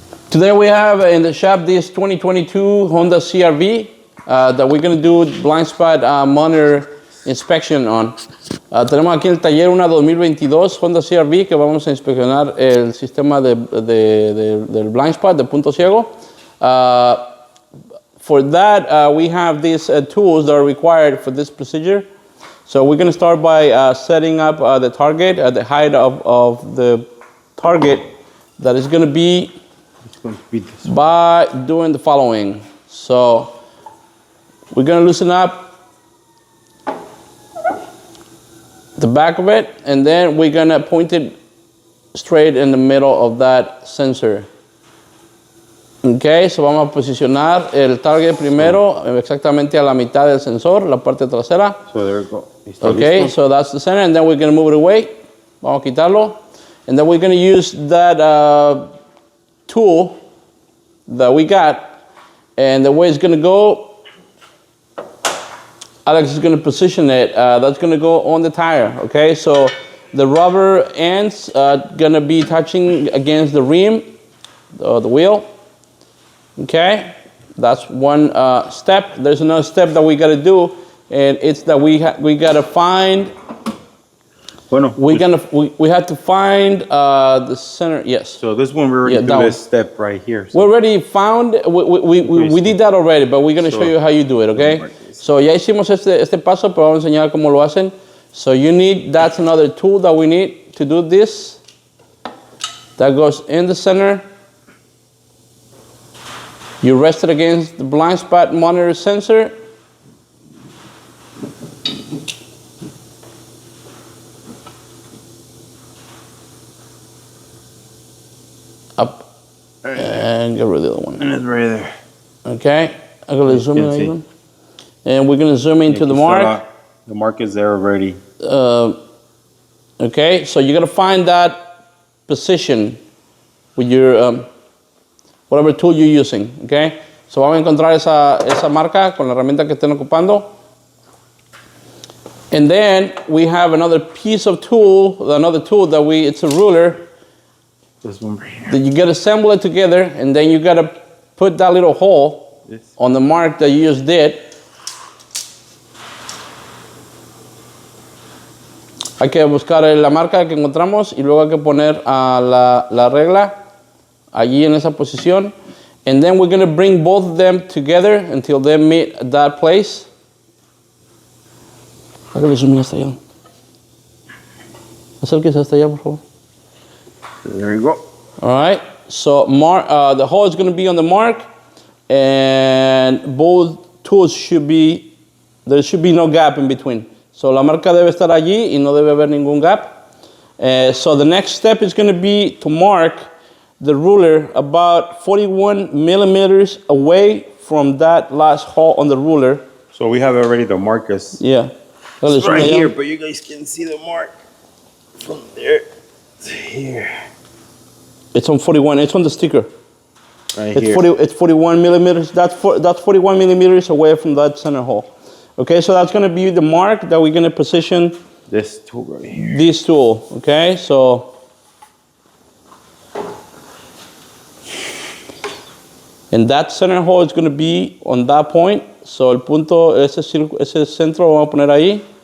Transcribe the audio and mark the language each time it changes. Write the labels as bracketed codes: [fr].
[en] Today we have in the shop this 2022 Honda CR-V that we're going to do blind spot monitor inspection on. [es] Tenemos aquí en el taller una 2022 Honda CR-V que vamos a inspeccionar el sistema del blind spot, de punto ciego. [en] For that, we have these tools that are required for this procedure. So we're going to start by setting up the target at the height of the target that is going to be by doing the following. So we're going to loosen up the back of it, and then we're going to point it straight in the middle of that sensor. [es] Okay, so vamos a posicionar el target primero exactamente a la mitad del sensor, la parte trasera. [en] So there we go. [es] Okay, listo? [en] So that's the center, and then we're going to move it away. [es] Vamos a quitarlo. [en] And then we're going to use that tool that we got, and the way it's going to go, Alex is going to position it. That's going to go on the tire, okay? So the rubber ends going to be touching against the rim, the wheel, okay? That's one step. There's another step that we got to do, and it's that we got to find, we have to find the center. Yes. So this one we already do this step right here. So. We already found. We did that already, but we're gonna show you how you do it. Okay. [es] So ya hicimos este paso, pero vamos a enseñar cómo lo hacen. [en] So you need. That's another tool that we need to do this. That goes in the center. You rest it against the blind spot monitor sensor. Up and get rid of the other one. And it's right there. Okay, I'm gonna zoom in, and we're gonna zoom into the mark. The mark is there already. Okay, so you're gonna find that position with your whatever tool you're using. [es] Okay, so vamos a encontrar esa marca con la herramienta que estén ocupando. [en] And then we have another piece of tool, another tool that it's a ruler. This one right here. That you gotta assemble it together, and then you gotta put that little hole on the mark that you just did. [es] Hay que buscar la marca que encontramos y luego hay que poner la regla allí en esa posición. [en] And then we're gonna bring both of them together until they meet that place. [es] Hágale zoom hasta allá. Acérquese hasta allá, por favor. [en] There you go. All right. So the hole is going to be on the mark, and both tools there should be no gap in between. [es] So la marca debe estar allí y no debe haber ningún gap. [en] So the next step is going to be to mark the ruler about 41 millimeters away from that last hole on the ruler. So we have already the markers. Yeah. It's right here, but you guys can see the mark from there to here. It's on 41. It's on the sticker. Right it's here. It's 41 millimeters. That's 41 millimeters away from that center hole. Okay, so that's going to be the mark that we're going to position this tool right here. This tool. Okay, so and that center hole is going to be on that point. [es] So el punto, ese centro lo vamos a poner ahí.